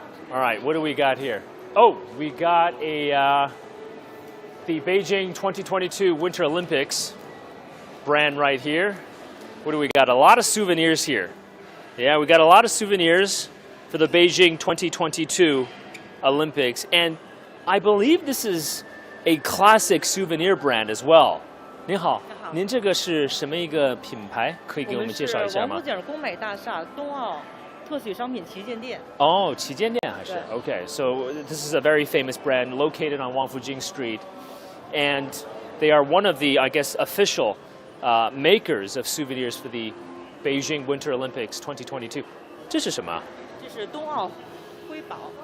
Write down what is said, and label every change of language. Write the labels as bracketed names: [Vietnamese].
[English] All right, what do we got here? Oh, we got the Beijing 2022 Winter Olympics brand right here. What do we got? A lot of souvenirs here. Yeah, we got a lot of souvenirs for the Beijing 2022 Olympics. And I believe this is a classic souvenir brand as well. [Chinese] 您好，您这个是什么一个品牌？可以给我们介绍一下吗？我们是王府井工美大厦冬奥特许商品旗舰店。哦，旗舰店还是 [English] Okay, so this is a very famous brand located on Wang Fujing Street, and they are one of the, I guess, official makers of souvenirs for the Beijing Winter Olympics 2022. [Chinese] 这是什么？这是冬奥瑰宝。